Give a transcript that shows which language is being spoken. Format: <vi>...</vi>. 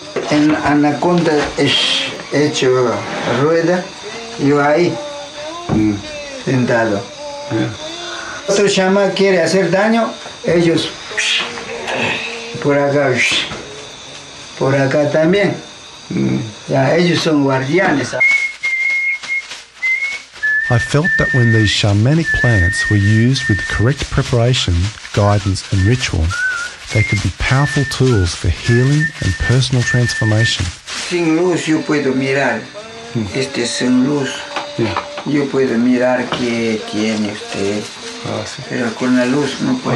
<es>En anaconda es hecho rueda, yo ahí sentado. Otro chamán quiere hacer daño, ellos por acá también. Ya, ellos son guardianes.</es> <en>I felt that when these shamanic plants were used with the correct preparation, guidance and ritual, they could be powerful tools for healing and personal transformation.</en> <es>Sin luz yo puedo mirar, este es sin luz. Yo puedo mirar qué tiene usted, pero con la luz no puedo.</es>